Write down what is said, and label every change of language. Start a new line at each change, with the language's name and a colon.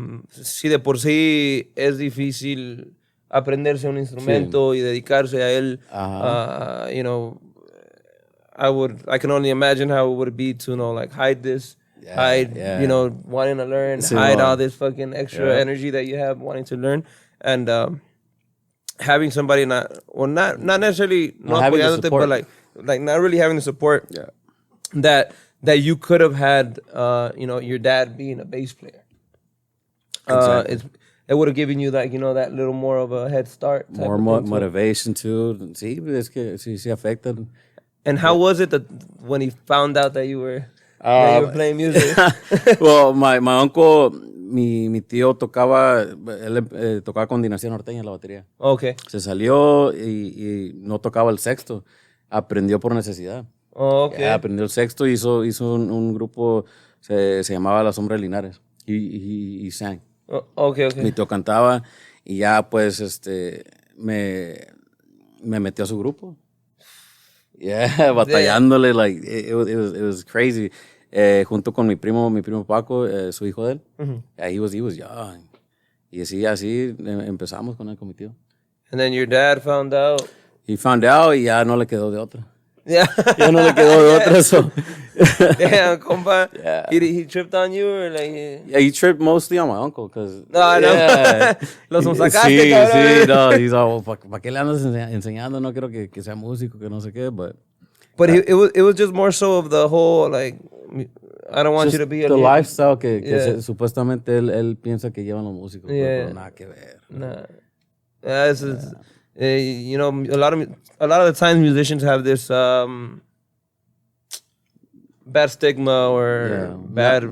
Spanish: Si de por sí es difícil aprenderse un instrumento y dedicarse a él,
English: you know, I can only imagine how it would be to, you know, like hide this, you know, wanting to learn, hide all this fucking extra energy that you have wanting to learn, and having somebody not necessarily not apoyándote, but like not really having the support that you could have had, you know, your dad being a bass player. Exactly. It would have given you, like, you know, that little more of a head start. More motivation too.
Spanish: Sí, es que sí afecta.
English: And how was it that when he found out that you were playing music? Well, my uncle,
Spanish: mi tío tocaba, él tocaba con dinastía norteña la batería.
English: Okay.
Spanish: Se salió y no tocaba el sexto. Aprendió por necesidad.
English: Oh, okay.
Spanish: Aprendió el sexto y hizo un grupo, se llamaba La Sombra de Linares.
English: Y sang. Oh, okay.
Spanish: Mi tío cantaba y ya pues me metió a su grupo.
English: Yeah, batallándole, like, it was crazy.
Spanish: Junto con mi primo Paco, su hijo de él. Mm-hmm.
English: Yeah, he was young.
Spanish: Y así empezamos con mi tío.
English: And then your dad found out. He found out
Spanish: y ya no le quedó de otra.
English: Yeah.
Spanish: Ya no le quedó de otra, so.
English: Damn, compa. Yeah. He tripped on you, or like... Yeah, he tripped mostly on my uncle, because... No, I know. Yeah.
Spanish: Los sacaste, sí, cabrón. Sí, no,
English: he's all,
Spanish: ¿para qué le andas enseñando? No quiero que sea músico, que no sé qué, but...
English: But it was just more so of the whole, like, I don't want you to be... The lifestyle
Spanish: que supuestamente él piensa que llevan los músicos, pero nada que ver.
English: Nah. This is... you know, a lot of the times musicians have this bad stigma or bad